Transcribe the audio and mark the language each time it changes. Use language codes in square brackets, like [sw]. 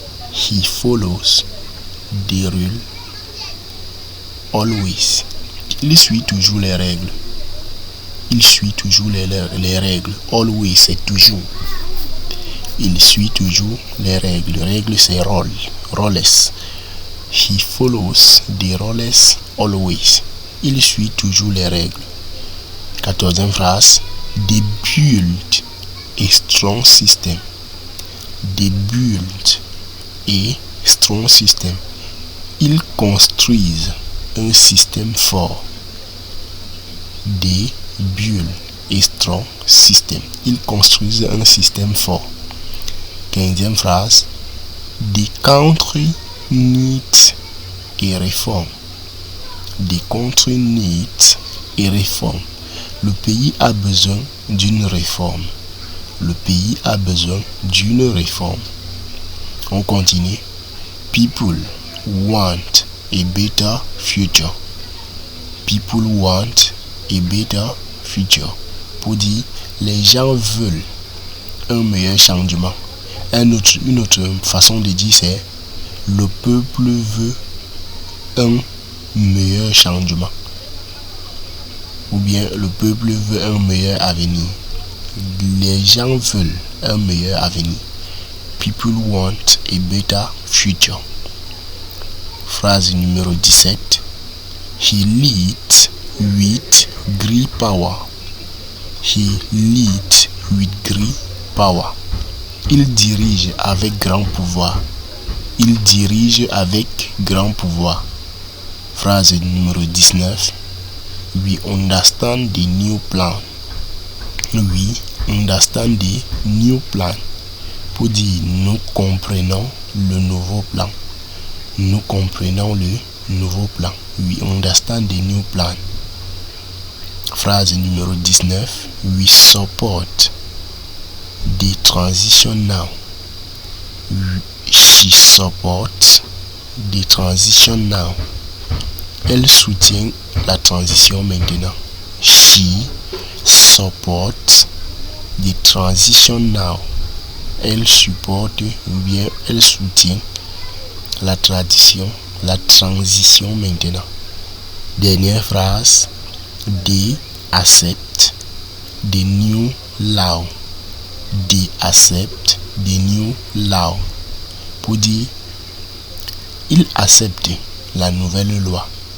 [en] He follows the rule always. [fr] Il suit toujours les règles. Il suit toujours les règles. Always c'est toujours. Il suit toujours les règles. Règles c'est rôle. Roles. [en] He follows the rules always. [fr] Il suit toujours les règles. 14e phrase. [en] They build a strong system. They build a strong system. [fr] Ils construisent un système fort. [en] They build a strong system. [fr] Ils construisent un système fort. 15e phrase. [en] The country needs a reform. The country needs a reform. [fr] Le pays a besoin d'une réforme. Le pays a besoin d'une réforme. On continue. [en] People want a better future. People want a better future. [fr] Pour dire, les gens veulent un meilleur changement. Une autre façon de dire c'est le peuple veut un meilleur changement. Ou bien le peuple veut un meilleur avenir. Les gens veulent un meilleur avenir. [en] People want a better future. [fr] Phrase numéro 17. [en] He leads with great power. He leads with great power. [fr] Il dirige avec grand pouvoir. Il dirige avec grand pouvoir. Phrase numéro 19. [en] We understand the new plan. We understand the new plan. [fr] Pour dire nous comprenons le nouveau plan. Nous comprenons le nouveau plan. [en] We understand the new plan. [fr] Phrase numéro 19. [en] We support the transition now. She supports the transition now. [fr] Elle soutient la transition maintenant. [en] She supports the transition now. [fr] Elle supporte ou bien elle soutient la transition maintenant. Dernière phrase. [en] They accept the new law. They accept the new law. [fr] Pour dire, ils acceptent la nouvelle loi.